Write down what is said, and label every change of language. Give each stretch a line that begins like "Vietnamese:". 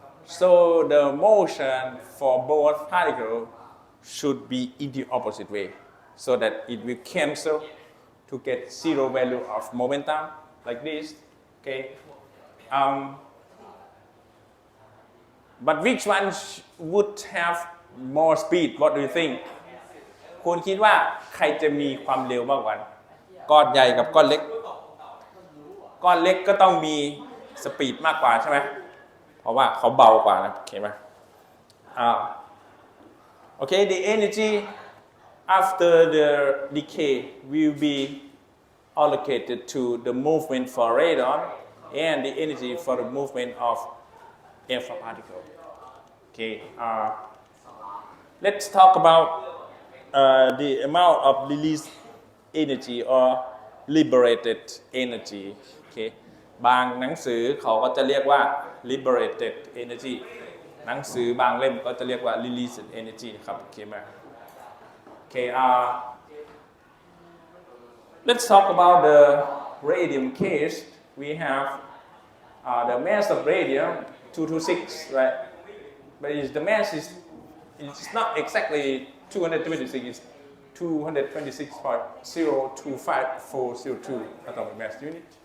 English: So the motion for both particles should be in the opposite way, so that it will cancel to get zero value of momentum, like this. Okay. But which one would have more speed? What do you think?
Thai: คุณคิดว่าใครจะมีความเร็วมากกว่าก้อนใหญ่กับก้อนเล็กก้อนเล็กก็ต้องมีสปีดมากกว่าใช่ไหมเพราะว่าเขาเบากว่านะโอเคไหม
English: Okay, the energy after the decay will be allocated to the movement for radon and the energy for the movement of alpha particle. Okay, let's talk about the amount of released energy or liberated energy.
Thai: Okay, บางหนังสือเขาก็จะเรียกว่า liberated energy หนังสือบางเล่มก็จะเรียกว่า released energy นะครับโอเคไหม
English: Okay, let's talk about the radium case. We have the mass of radium 226, right? But the mass it's not exactly 226. It's 226.025402 atomic mass unit.